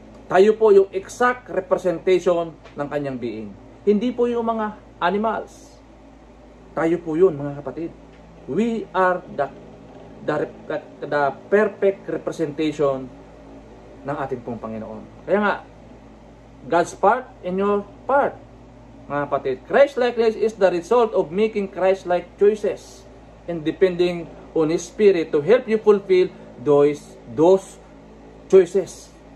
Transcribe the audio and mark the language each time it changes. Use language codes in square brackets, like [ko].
[tl] Tayo po yung exact representation ng kanyang being. Hindi po yung mga animals. Tayo po yun, mga kapatid. [en] We are the perfect representation [tl] ng ating pong Panginoon. Kaya nga, [en] God's part in your part. [tl] Mga kapatid, [en] Christ-likeness is the result of making Christ-like choices and depending on His Spirit to help you fulfill those choices.